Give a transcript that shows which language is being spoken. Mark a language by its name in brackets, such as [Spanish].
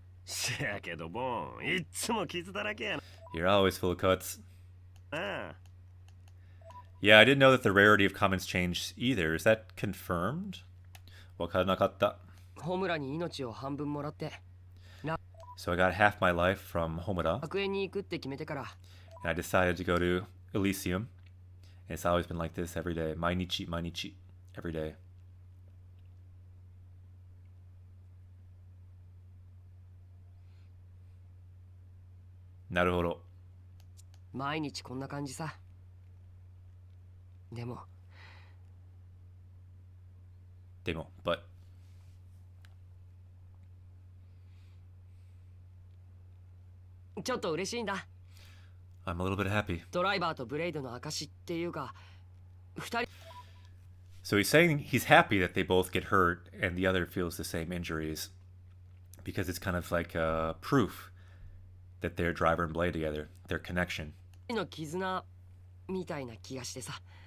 [Japanese] せやけどボン、いっつも傷だらけやな。 [English] You're always full of cuts. [Japanese] ああ [English] Yeah, I didn't know that the rarity of comments changed either. Is that confirmed? [Japanese] わからなかった。ホムラに命を半分もらって。 [English] So I got half my life from Homura. [Japanese] 楽園に行くって決めてから。 [English] And I decided to go to Elysium. And it's always been like this every day. [Japanese] Mainichi, mainichi. [English] Every day. [Japanese] なるほど。毎日こんな感じさ。でも、 [English] but. [Japanese] ちょっと嬉しいんだ。 [English] I'm a little bit happy. [Japanese] ドライバーとブレイドの証っていうか、二人。 [English] So he's saying he's happy that they both get hurt and the other feels the same injuries. Because it's kind of like proof that they're driver and blade together. Their connection. [Japanese] の絆みたいな気がしてさ。